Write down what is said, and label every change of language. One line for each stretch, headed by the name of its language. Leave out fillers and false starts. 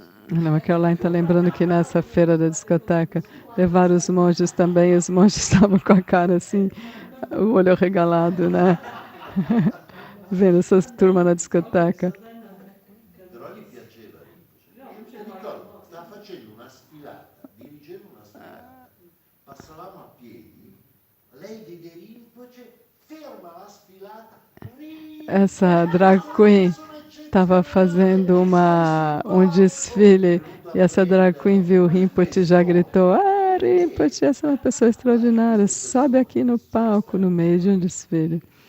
Portuguese: Ana Caroline está lembrando que nessa feira da discoteca levaram os monges também, os monges estavam com a cara assim, o olho arregalado, né? Vendo essa turma na discoteca.
Italian: Però gli piaceva Rinpoche. Mi ricordo, stava facendo una sfilata, dirigeva una sfilata. Passavamo a piedi, lei vede Rinpoche, ferma la sfilata.
Portuguese: Essa drag queen estava fazendo um desfile e essa drag queen viu o Rinpoche e já gritou: ah, Rinpoche, essa é uma pessoa extraordinária, sobe aqui no palco no meio de um desfile.